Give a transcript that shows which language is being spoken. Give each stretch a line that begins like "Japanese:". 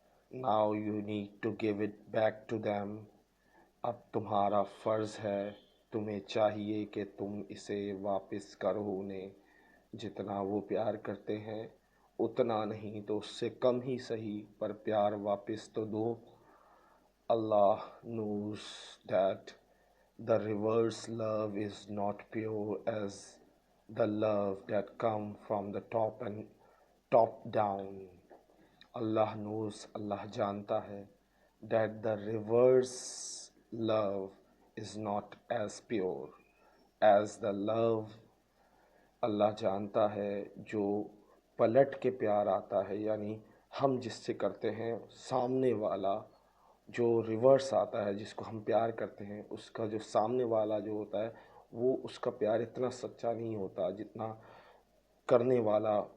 English: now you need to give it back to them،
Urdu: اب تمہارا فرض ہے، تمہیں چاہیے کہ تم اسے واپس کرو انہیں. جتنا وہ پیار کرتے ہیں اتنا نہیں تو اس سے کم ہی صحیح، پر پیار واپس تو دو.
English: Allah knows that the reverse love is not pure as the love that come from the top down. Allah knows،
Urdu: اللہ جانتا ہے
English: that the reverse love is not as pure as the love.
Urdu: اللہ جانتا ہے جو پلٹ کے پیار آتا ہے، یعنی ہم جس سے کرتے ہیں، سامنے والا جو ریورس آتا ہے جس کو ہم پیار کرتے ہیں، اس کا جو سامنے والا جو ہوتا ہے وہ اس کا پیار اتنا سچا نہیں ہوتا جتنا کرنے والا.